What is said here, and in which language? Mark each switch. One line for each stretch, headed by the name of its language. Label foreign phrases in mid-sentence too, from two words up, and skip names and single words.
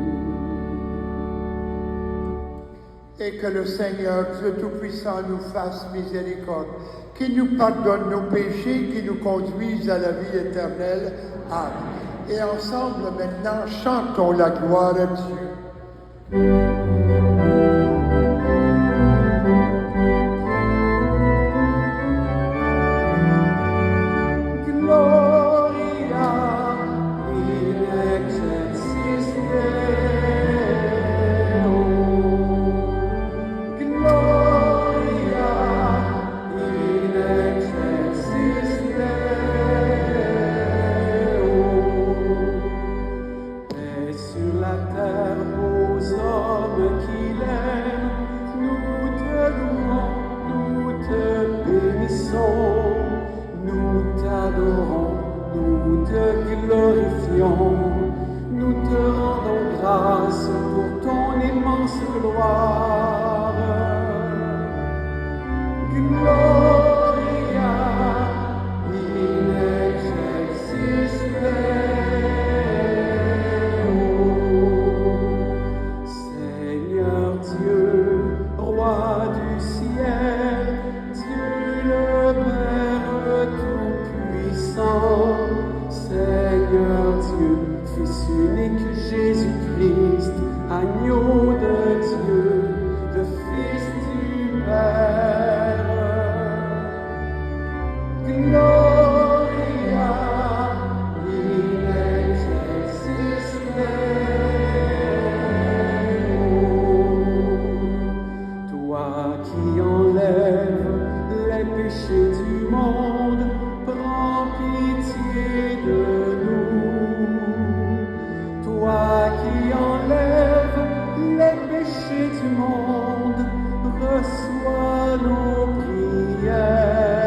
French: Et que le Seigneur, Dieu Tout-Puissant, nous fasse miséricorde, qu'il nous pardonne nos péchés, qu'il nous conduise à la vie éternelle. Amen. Et ensemble, maintenant, chantons la gloire à Dieu.
Latin: Gloria in excelsis Deo. Gloria in excelsis Deo.
French: Paix sur la terre aux hommes qu'il aime, nous te louons, nous te bénissons, nous t'adorons, nous te glorifions, nous te rendons grâce pour ton immense gloire.
Latin: Gloria in excelsis Deo.
French: Seigneur Dieu, roi du ciel, Dieu le Père Tout-Puissant, Seigneur Dieu, Fils unique Jésus-Christ, agneau de Dieu, le Fils du Père.
Latin: Gloria in excelsis Deo.
French: Toi qui enlèves les péchés du monde, prends pitié de nous. Toi qui enlèves les péchés du monde, reçois nos prières.